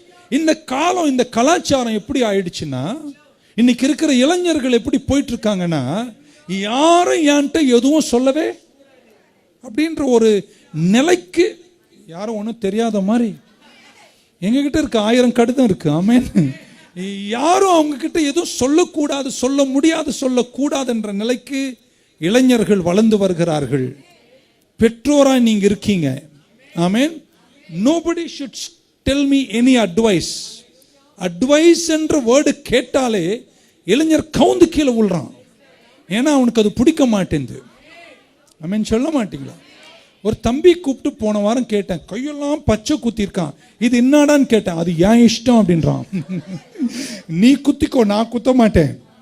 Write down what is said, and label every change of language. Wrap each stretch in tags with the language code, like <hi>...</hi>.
<ta>இந்த காலம், இந்த கலாச்சாரம் எப்படி ஆயிடுச்சுன்னா, இன்னைக்கு இருக்கிற இளைஞர்கள் எப்படி போயிட்டு இருக்காங்கன்னா, யாரும் என்கிட்ட எதுவும் சொல்லவே அப்படின்ற ஒரு நிலைக்கு, யாரும் ஒன்றும் தெரியாத மாதிரி. எங்ககிட்ட இருக்க 1000 கடிதம் இருக்கு. ஆமென். யாரும் அவங்க கிட்ட எதுவும் சொல்லக்கூடாது, சொல்ல முடியாது, சொல்லக்கூடாது என்ற நிலைக்கு இளைஞர்கள் வளர்ந்து வருகிறார்கள். பெற்றோராய் நீங்க இருக்கீங்க. ஆமென்.</ta> <en>nobody should tell me any advice.</en> <ta>Advice என்ற வேர்டு கேட்டாலே இளைஞர் கவுந்து கீழே விழுறான். ஏன்னா அவனுக்கு அது பிடிக்க மாட்டேங்குது. ஆமென், சொல்ல மாட்டீங்களா? ஒரு தம்பி கூப்பிட்டு போன வாரம் கேட்டேன், கையெல்லாம் பச்சை குத்திருக்கான், இது என்னடான்னு கேட்டேன். அது ஏன் இஷ்டம் அப்படின்றான். நீ குத்திக்கோ, நான் குத்த மாட்டேன்.</ta>